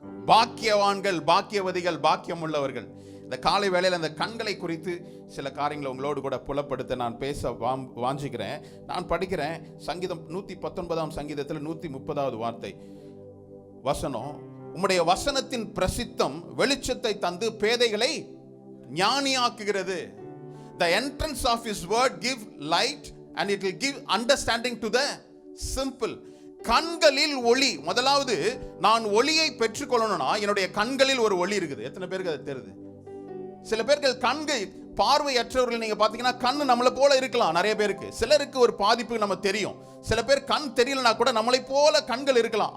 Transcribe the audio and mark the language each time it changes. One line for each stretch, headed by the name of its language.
Tamil: பாக்கியவான்கள், பாக்கியவதிகள், பாக்கியம் உள்ளவர்கள். இந்த காலை வேளையில் அந்த கண்களை குறித்து சில காரியங்களை உங்களோடு கூட புலப்படுத்த நான் பேச வாஞ்சிக்கிறேன். நான் படிக்கிறேன் சங்கீதம் 119ஆம் சங்கீதத்தில் 130வது வார்த்தை வசனம். உம்முடைய வசனத்தின் பிரசித்தம் வெளிச்சத்தை தந்து பேதைகளை ஞானியாக்குகிறது.
English: The entrance of his word give light and it will give understanding to the simple.
Tamil: கண்களில் ஒளி. முதலாவது நான் ஒளியை பெற்றுக்கொள்ளணும்னா என்னுடைய கண்களில் ஒரு ஒளி இருக்குது. எத்தனை பேருக்கு அது தெரியுது? சில பேர்கள் கண்கள் பார்வையற்றவர்கள் நீங்க பாத்தீங்கன்னா கண்ணு நம்மளை போல இருக்கலாம். நிறைய பேருக்கு, சிலருக்கு ஒரு பாதிப்பு நம்ம தெரியும். சில பேர் கண் தெரியலனா கூட நம்மளை போல கண்கள் இருக்கலாம்.